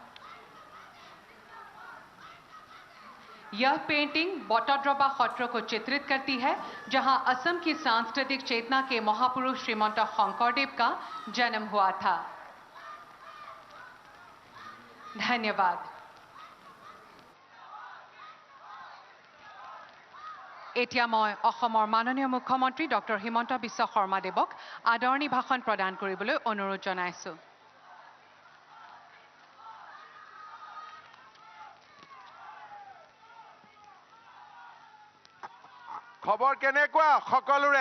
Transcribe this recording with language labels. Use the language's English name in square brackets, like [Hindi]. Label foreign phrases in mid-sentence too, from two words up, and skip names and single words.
[Hindi] यह पेंटिंग बॉटोड्रोबा खट्रो को चित्रित करती है, जहां असम की सांस्कृतिक चेतना के महापुरुष श्रीमंत शंकरदेव का जन्म हुआ था। धन्यवाद। [Assamese] এতিয়া মই অসমৰ মাননীয় মুখ্যমন্ত্ৰী ডক্টৰ হিমন্ত বিশ্ব শৰ্মাদেৱক আদৰণি ভাষণ প্ৰদান কৰিবলৈ অনুৰোধ জনাইছো। খবৰ কেনেকুৱা সকলোৰে?